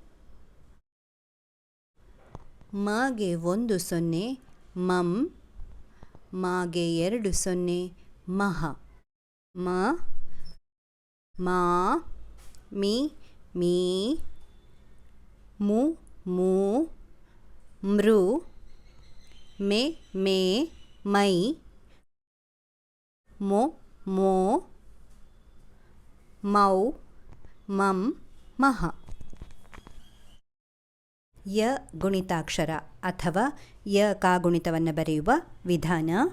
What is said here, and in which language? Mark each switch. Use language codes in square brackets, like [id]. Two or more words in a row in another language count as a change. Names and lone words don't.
[kn] ಮಗೆ 1 0 ಮಂ. ಮಾಗೆ 2 0 ಮಹ. ಮ ಮಾ, ಮಿ ಮೀ, ಮು ಮೂ, ಮೃ, ಮೆ ಮೇ, ಮೈ, ಮೊ ಮೋ, ಮೌ, ಮಂ, ಮಹ. ಯ ಗುಣಿತಾಕ್ಷರ ಅಥವಾ ಯ ಕಾಗುಣಿತವನ್ನು ಬರೆಯುವ ವಿಧಾನ.